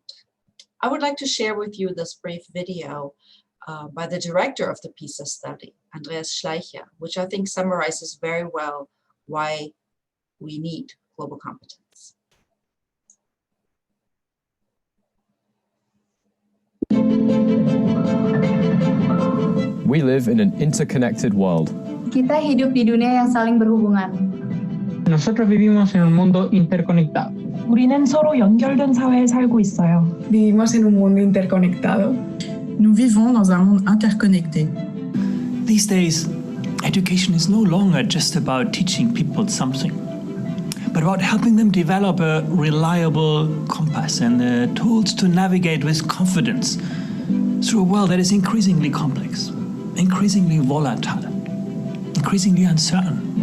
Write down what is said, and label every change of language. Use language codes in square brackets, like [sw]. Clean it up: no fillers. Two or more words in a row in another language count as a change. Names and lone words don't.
[en] I would like to share with you this brief video by the director of the PISA study, Andreas Schleicher, which I think summarizes very well why we need global competence. We live in an interconnected world. [id] Kita hidup di dunia yang saling berhubungan. [es] Nosotros vivimos en un mundo interconectado. [ko] 우리는 서로 연결된 사회에 살고 있어요. [es] Vivimos en un mundo interconectado. [fr] Nous vivons dans un monde interconnecté. [en] These days, education is no longer just about teaching people something, but about helping them develop a reliable compass and the tools to navigate with confidence through a world that is increasingly complex, increasingly volatile, increasingly uncertain.